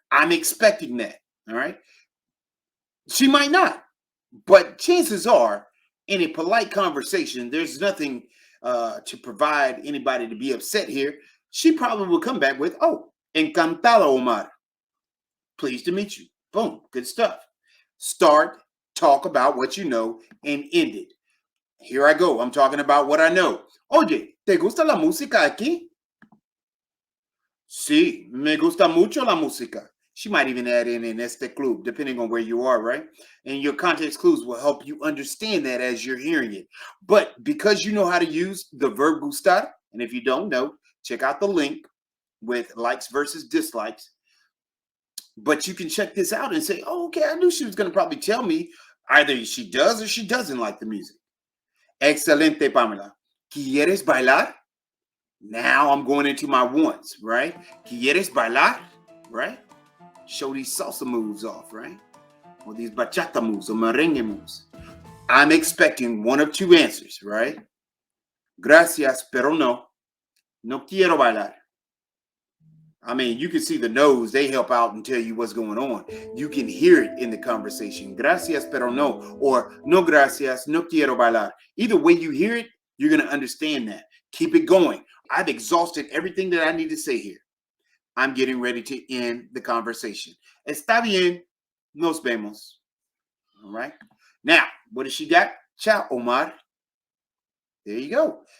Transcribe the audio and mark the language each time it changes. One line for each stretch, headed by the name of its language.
English: I'm expecting that. All right. She might not, but chances are in a polite conversation, there's nothing to provide anybody to be upset here. She probably will come back with, oh, encantado, Omar. Pleased to meet you. Boom. Good stuff. Start, talk about what you know and end it. Here I go. I'm talking about what I know.
Spanish: Oye, ¿te gusta la música aquí? Sí, me gusta mucho la música.
English: She might even add in este club, depending on where you are, right? And your context clues will help you understand that as you're hearing it. But because you know how to use the verb gustar, and if you don't know, check out the link with likes versus dislikes. But you can check this out and say, oh, okay, I knew she was going to probably tell me either she does or she doesn't like the music. Excelente, Pamela. ¿Quieres bailar? Now I'm going into my wants, right? ¿Quieres bailar? Right? Show these salsa moves off, right? Or these bachata moves or merengue moves. I'm expecting one of two answers, right? Gracias, pero no. No quiero bailar. I mean, you can see the no's. They help out and tell you what's going on. You can hear it in the conversation.
Spanish: Gracias, pero no. Or no gracias, no quiero bailar.
English: Either way you hear it, you're going to understand that. Keep it going. I've exhausted everything that I need to say here. I'm getting ready to end the conversation.
Spanish: Está bien. Nos vemos. All right.
English: Now, what does she got? Ciao, Omar. There you go.